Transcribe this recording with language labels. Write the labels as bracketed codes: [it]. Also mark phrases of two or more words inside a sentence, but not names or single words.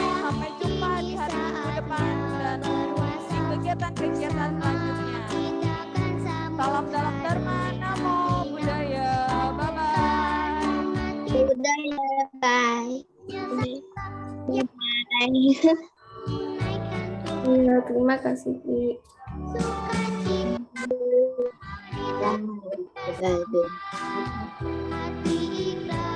[id] Sampai jumpa di hari minggu depan dan di kegiatan-kegiatan selanjutnya. Salam dalam Dharma, [pi] Namo Buddhaya, [id] bye-bye. Buddhaya, bye. Terima kasih, Ki. Hati